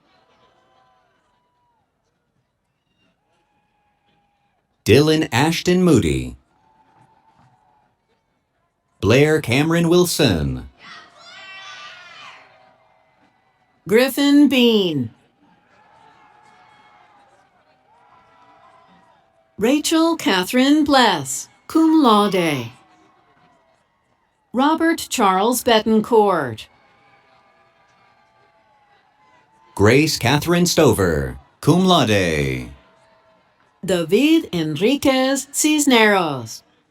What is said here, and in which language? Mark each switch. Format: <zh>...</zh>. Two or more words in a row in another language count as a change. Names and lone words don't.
<en>Dylan Ashton Moody. Blair Cameron Wilson. Griffin Bean. Rachel Catherine Bless,</en> <la>cum laude.</la> <en>Robert Charles Betancourt. Grace Catherine Stover,</en> <la>cum laude.</la> <en>David Enriquez Cisneros.</en>